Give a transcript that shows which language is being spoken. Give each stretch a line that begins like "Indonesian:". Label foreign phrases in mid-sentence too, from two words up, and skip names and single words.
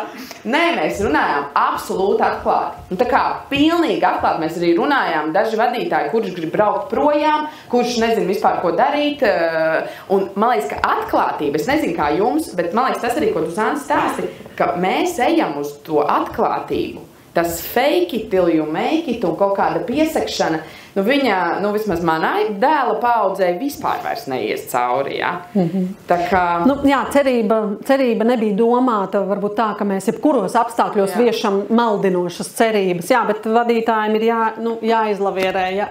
Latvian: Nē, mēs runājām absolūti atklāti. Un tā kā pilnīgi atklāti mēs arī runājām, daži vadītāji, kurš grib braukt projām, kurš nezin vispār ko darīt. Un man liekas, ka atklātība, es nezinu kā jums, bet man liekas tas arī, ko tu Zanda stāsti, ka mēs ejam uz to atklātību. Tas
English: fake it till you make it
Latvian: un kaut kāda piesakšana, viņa, vismaz manai dēla paaudzei vispār vairs neies cauri, jā. Tā kā... Jā, cerība nebija domāta, varbūt tā, ka mēs jebkuros apstākļos viešam maldinošas cerības, jā, bet vadītājiem ir jāizlavierē, jā.